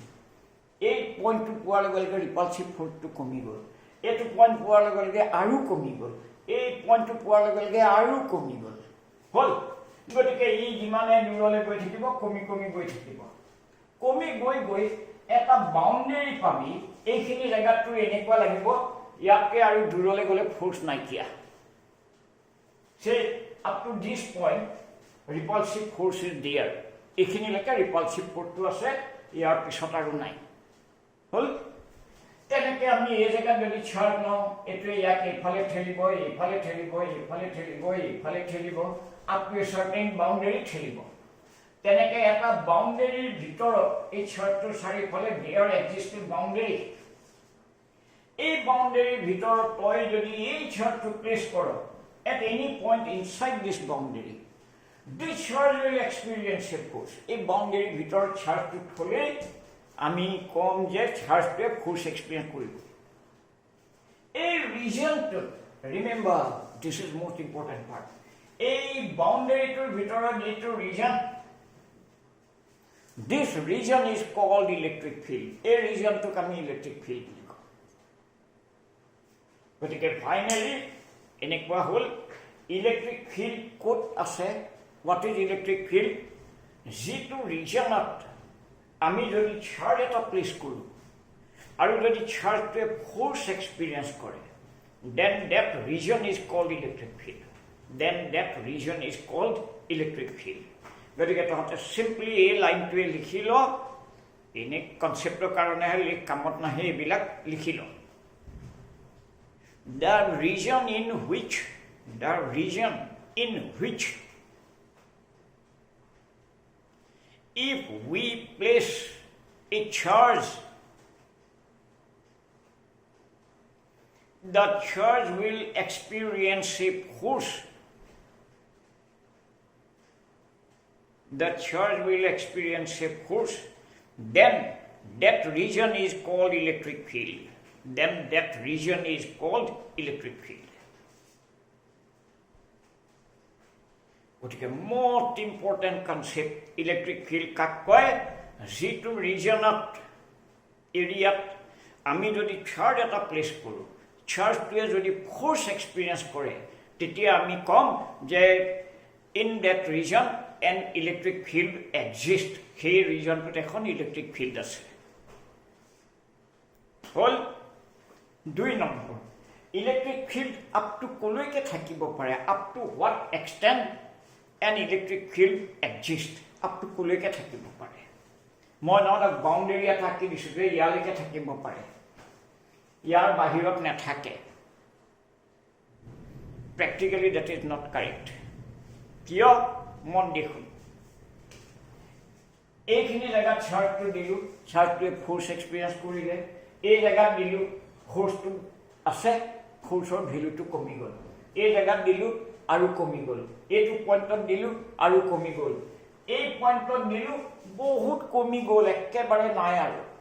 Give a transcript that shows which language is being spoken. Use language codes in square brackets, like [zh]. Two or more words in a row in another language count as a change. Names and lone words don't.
[as] এই পইণ্টটো পোৱাৰ লগে লগে ৰিপালচিভ ফ'ৰ্চটো কমি গ'ল, এইটো পইণ্ট পোৱাৰ লগে লগে আৰু কমি গ'ল, এই পইণ্টটো পোৱাৰ লগে লগে আৰু কমি গ'ল। হ'ল? গতিকে ই যিমানে দূৰলৈ গৈ থাকিব কমি কমি গৈ থাকিব কমি গৈ গৈ এটা বাউণ্ডেৰী পাবি এইখিনি জায়গাটো এনেকুৱা লাগিব ইয়াতকে আৰু দূৰলৈ গ'লে ফোৰ্স নাইকিয়া [en] say up to this point repulsive force is there [as] এইখিনিলৈকে [en] repulsive force [as] টো আছে ইয়াৰ পিছত আৰু নাই হল তেনেকে আমি এই জায়গা যদি চাৰ্জ লওঁ এটো ইয়াক এইফালে ঠেলিব এইফালে ঠেলিব এইফালে ঠেলিব এইফালে ঠেলিব [en] up to a certain boundary [as] ঠেলিব তেনেকে এটা বাউণ্ডেৰীৰ ভিতৰত এই চাৰ্জটোৰ [en] চাৰিওফালে there exists a boundary [as] এই বাউণ্ডেৰীৰ ভিতৰত তই যদি এই চাৰ্জটো প্লেস কৰ [en] at any point inside this boundary this charge will experience a force a boundary ভিতর charge to [as] থলে আমি কম যে [en] charge তে force experience করিব a region to remember this is most important part a boundary to ভিতর যেটো region this region is called electric field a region to [as] আমি [en] electric field [as] লিখো গতিকে ফাইনালি এনেকুৱা হল [en] electric field [as] কোড আছে [en] what is electric field [as] যেটো ৰিজনত আমি যদি চাৰ্জ এটা প্লেস কৰো আৰু যদি চাৰ্জটোৱে [en] force experience [as] কৰে [en] then that region is called electric field [as] গতিকে তহঁতে simply এই লাইনটোৱে লিখি ল এনে কনসেপ্টৰ কাৰণে কামত নাহে এইবিলাক লিখি ল [en] the region in which if we place a charge the charge will experience a force then that region is called electric field [as] গতিকে [en] most important concept electric field [as] কাক কয় যেটো ৰিজনত এৰিয়াত আমি যদি চাৰ্জ এটা প্লেস কৰো চাৰ্জটোৱে যদি [en] force experience [as] কৰে তেতিয়া আমি কম যে [en] in that region an electric field exists [as] সেই ৰিজনটোত এখন [en] electric field [as] আছে হল 2 নম্বৰ [en] electric field up to [as] কলৈকে থাকিব পাৰে [en] up to what extent an electric field exists up to [as] কলৈকে থাকিব পাৰে মই নটা বাউণ্ডেৰী এটা কি দিছো যে ইয়ালৈকে থাকিব পাৰে ইয়াৰ বাহিৰত নাথাকে [en] practically that is not correct [as] কিয় মন দেখুন এইখিনি জায়গা চাৰ্জটো দিলু চাৰ্জটোৱে [en] force experience [as] কৰিলে এই জায়গাত দিলু ফোৰ্সটো আছে ফোৰ্সৰ ভ্যালুটো কমি গল এই জায়গাত দিলু আৰু কমি গল এইটো পইণ্টত দিলু আৰু কমি গল এই পইণ্টত দিলু বহুত কমি গল একেবাৰে নাই আৰু